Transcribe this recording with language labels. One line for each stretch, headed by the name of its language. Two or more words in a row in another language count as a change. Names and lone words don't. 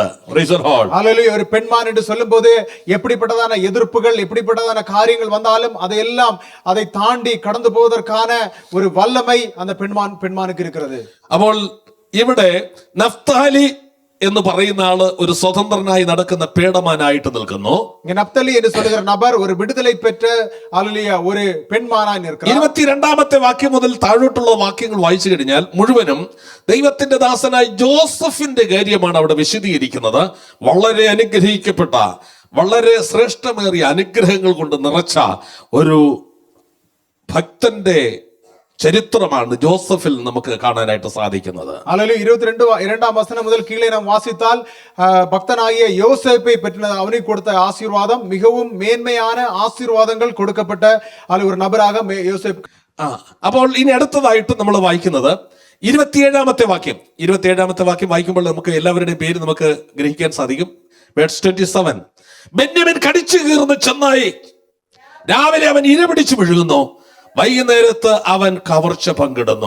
Tamil: ஹல்லேலூயா. ஒரு பெண்மான் என்று சொல்லும்போது எப்படிப்பட்டதான எதிர்ப்புகள் எப்படிப்பட்டதான காரியங்கள் வந்தாலும் அதை தாண்டி கடந்து போவதற்கான ஒரு வல்லமை அந்த பெண்மானுக்கு இருக்கிறது.
Malayalam: അപ്പോൾ ഇവിടെ നഫ്താലി എന്ന് പറയുന്ന ആള് ഒരു സ്വതന്ത്രനായി നടക്കുന്ന പേടമാനായിട്ട് നിൽക്കുന്നു.
Tamil: இங்க நப்தலி என்று சொல்லுகிற நபர் ஒரு விடுதலை பெற்ற அல்லேலூயா ஒரு பெண்மானாய் நிற்கிறார்.
Malayalam: 22ാമത്തെ വാക്യം മുതൽ താഴോട്ടുള്ള വാക്യങ്ങൾ വായിച്ചു കഴിഞ്ഞാൽ മുഴുവനും ദൈവത്തിന്റെ ദാസനായ ജോസഫിന്റെ കാര്യമാണ് അവിടെ വിശദീകരിക്കുന്നത്. വളരെ അനുഗ്രഹിക്കപ്പെട്ട, വളരെ ശ്രേഷ്ഠമേറിയ അനുഗ്രഹങ്ങൾ കൊണ്ട് നിറച്ച ഒരു ഭക്തന്റെ ചരിത്രമാണ് ജോസഫിൽ നമുക്ക് കാണാനായിട്ട് സാധിക്കുന്നത്.
Tamil: அல்லேலூயா 22ஆம் வசனம் முதல் கீழே நாம் வாசித்தால் பக்தனாகிய யோசேப்பை பற்றின அவனுக்கு கொடுத்த ஆசீர்வாதம் மிகவும் மேன்மையான ஆசீர்வாதங்கள் கொடுக்கப்பட்ட ஒரு நபராக யோசேப்பு.
Malayalam: അപ്പോൾ ഇനി അടുത്തതായിട്ട് നമ്മൾ വായിക്കുന്നത് 27ാമത്തെ വാക്യം വായിക്കുമ്പോൾ നമുക്ക് എല്ലാവരുടെയും പേര് നമുക്ക് ഗ്രഹിക്കാൻ സാധിക്കും. വേഴ്സ് 27. ബെന്യാമിൻ കടിച്ചു കീറുന്ന ചെന്നായി, രാവിലെ അവൻ ഇരപിടിച്ചു വിഴുകുന്നു, വൈകുന്നേരത്ത് അവൻ കവർച്ച പങ്കിടുന്നു.